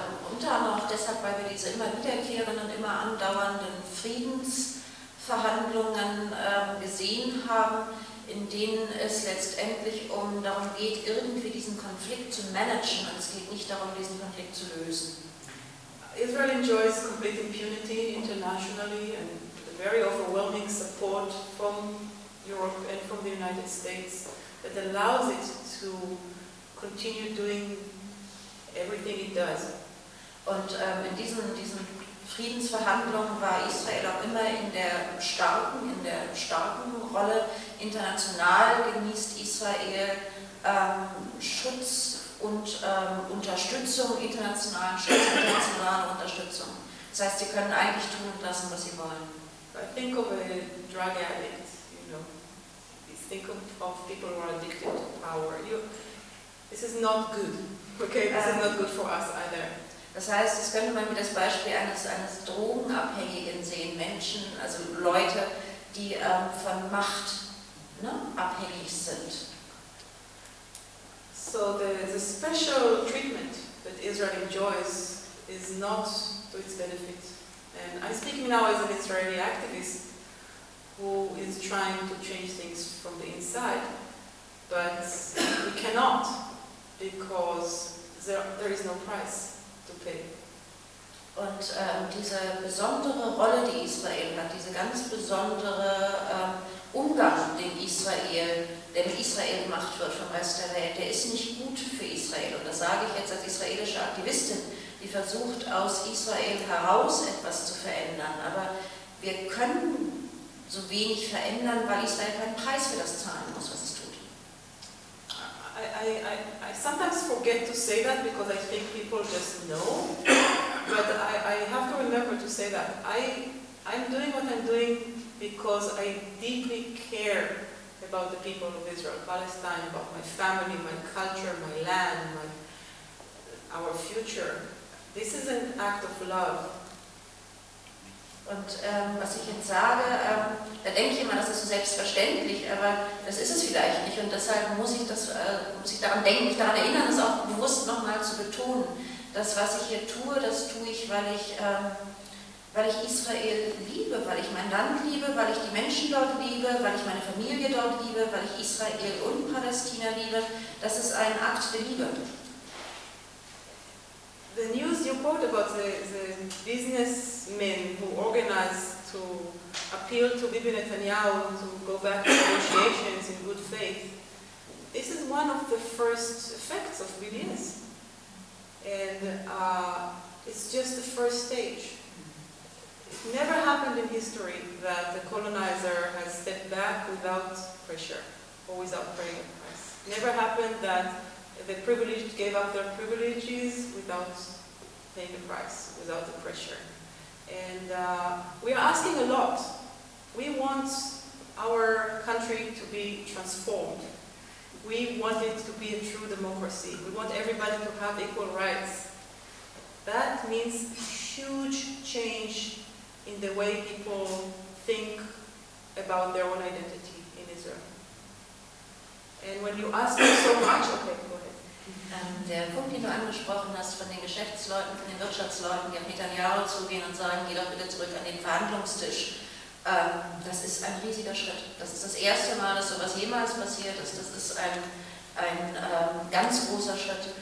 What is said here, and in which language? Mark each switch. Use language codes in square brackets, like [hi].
[de] Unter anderem auch deshalb, weil wir diese immer wiederkehrenden und immer andauernden Friedensverhandlungen gesehen haben, in denen es letztendlich darum geht, irgendwie diesen Konflikt zu managen, und es geht nicht darum, diesen Konflikt zu lösen. [en] Israel enjoys complete impunity internationally and a very overwhelming support from Europe and from the United States that allows it to continue doing everything it does. [de] Und in diesen Friedensverhandlungen war Israel auch immer in der starken Rolle. International genießt Israel Schutz und Unterstützung, internationale Unterstützung. Das heißt, sie können eigentlich tun und lassen, was sie wollen. [en] I think of a drug addict, you know. I think of people who are addicted to power. This is not good. Okay, this is not good for us either. [de] Das heißt, das könnte man wie das Beispiel eines Drogenabhängigen sehen, Menschen, also Leute, die von Macht, ne, abhängig sind. [en] So the special treatment that Israel enjoys is not to its benefit. And I'm speaking now as an Israeli activist who is trying to change things from the inside, but we cannot, because there is no price. [de] Und diese besondere Rolle, die Israel hat, diese ganz besondere Umgang, den Israel gemacht wird vom Rest der Welt, der ist nicht gut für Israel. Und das sage ich jetzt als israelische Aktivistin, die versucht, aus Israel heraus etwas zu verändern. Aber wir können so wenig verändern, weil Israel keinen Preis für das zahlen muss, was es tut. [en] I sometimes forget to say that because I think people just know, but I have to remember to say that. I'm doing what I'm doing because I deeply care about the people of Israel, Palestine, about my family, my culture, my land, our future. This is an act of love. [de] Und was ich jetzt sage, da denke ich immer, das ist so selbstverständlich, aber das ist es vielleicht nicht. Und deshalb muss ich daran denken, mich daran erinnern, es auch bewusst nochmal zu betonen. Das, was ich hier tue, das tue ich, weil ich Israel liebe, weil ich mein Land liebe, weil ich die Menschen dort liebe, weil ich meine Familie dort liebe, weil ich Israel und Palästina liebe. Das ist ein Akt der Liebe. [en] The news you quote about the businessmen who organized to appeal to Bibi Netanyahu to go back to negotiations in good faith, this is one of the first effects of BDS. And it's just the first stage. It never happened in history that the colonizer has stepped back without pressure or without paying a price. It never happened that the privileged gave up their privileges without paying the price, without the pressure. And we are asking a lot. We want our country to be transformed. We want it to be a true democracy. We want everybody to have equal rights. That means huge change in the way people think about their own identity in Israel. And when you ask them so much, okay, go ahead. [de] Der Punkt, den du angesprochen hast, von den Geschäftsleuten, von den Wirtschaftsleuten, die auf Netanyahu zugehen und sagen, geh doch bitte zurück an den Verhandlungstisch, das ist ein riesiger Schritt. Das ist das erste Mal, dass sowas jemals passiert ist. Das ist ein ganz großer Schritt.